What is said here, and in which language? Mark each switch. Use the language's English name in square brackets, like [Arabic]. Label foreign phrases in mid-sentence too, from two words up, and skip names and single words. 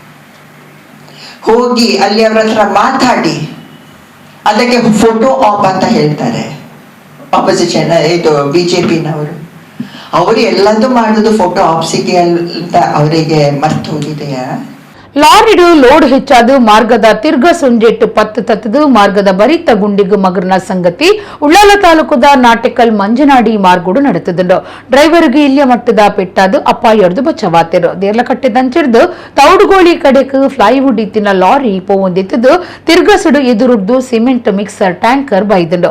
[Kannada] ಹೋಗಿ ಅಲ್ಲಿ ಅವರ ಹತ್ರ ಮಾತಾಡಿ ಅದಕ್ಕೆ [English] photo op [Kannada] ಅಂತ ಹೇಳ್ತಾರೆ ಆಪೋಸಿಷನ್, ಇದು ಬಿಜೆಪಿನವರು. ಅವರು ಎಲ್ಲದೂ ಮಾಡುದು [English] photo ops [Kannada] ಅಂತ ಅವರಿಗೆ ಮರ್ತು ಹೋಗಿದೆಯಾ? [Tulu] ಲಾರಿಡು ಲೋಡ್ ಹೆಚ್ಚಾದು ಮಾರ್ಗದ ತಿರ್ಗ ಸುಂಜೆಟ್ಟು ಪತ್ತು ತತ್ತದು ಮಾರ್ಗದ ಬರಿತ ಗುಂಡಿಗು ಮಗರ್ನ ಸಂಗತಿ ಉಳ್ಳಾಲ ತಾಲೂಕದ ನಾಟೆಕಲ್ ಮಂಜನಾಡಿ ಮಾರ್ಗುಡು ನಡೆತದುಂಡು. ಡ್ರೈವರ್ಗೆ ಇಲ್ಲಿಯ ಮಟ್ಟದ ಪೆಟ್ಟಾದು ಅಪ್ಪಾಯರ್ದು ಬಚ್ಚವಾತಿರು ದೇರ್ಲಕಟ್ಟೆ ದಂಚಿರ್ದು ತೌಡುಗೋಳಿ ಕಡೆಕ್ ಫ್ಲೈವುಡ್ ಇತ್ತಿನ ಲಾರಿ ಪೋವೊಂದಿತ್ತದು ತಿರ್ಗಸುಡು ಎದುರುಡ್ದು [English] cement mixer tanker [Tulu] ಬೈದುಂಡು.